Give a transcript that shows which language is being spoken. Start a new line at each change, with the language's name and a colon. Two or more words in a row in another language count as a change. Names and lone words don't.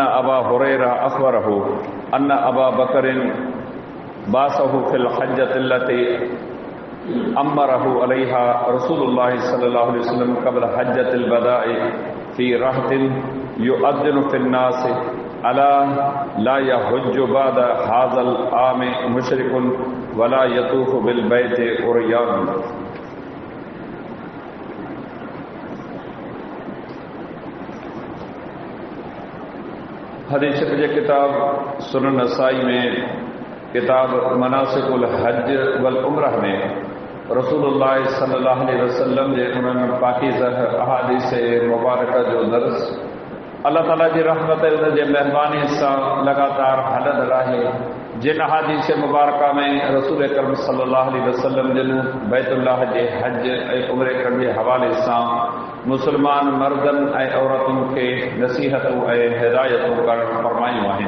Arabic: أبا هريرة أخبره أن أبا بكر بعثه في الحجة التي أمره عليها رسول الله صلى الله عليه وسلم قبل حجة الوداع في رهط يؤذن في الناس ألا لا يحج بعد هذا العام مشرك ولا يطوف بالبيت عريان.
Sindhi: हदीस जे किताब सुनन नसाई में किताब मनासिकुल हज वल उम्रह में रसूलुल्लाह
Arabic: صلى الله عليه وسلم
Sindhi: जे उन्हनि पाकीज़ह अहादीस मुबारक जो दर्स अल्लाह ताला जी रहमत उन जे महिरबानी सां लगातार हलंदड़ रहे। जिन अहादीस मुबारक में रसूल अकरम
Arabic: صلى الله عليه وسلم
Sindhi: जिन बैतुल्लाह जे हज ऐं उम्रे करण जे हवाले सां मुसलमान मर्दन ऐं औरतुनि खे नसीहतूं ऐं हिदायतूं करणु फरमायूं आहिनि।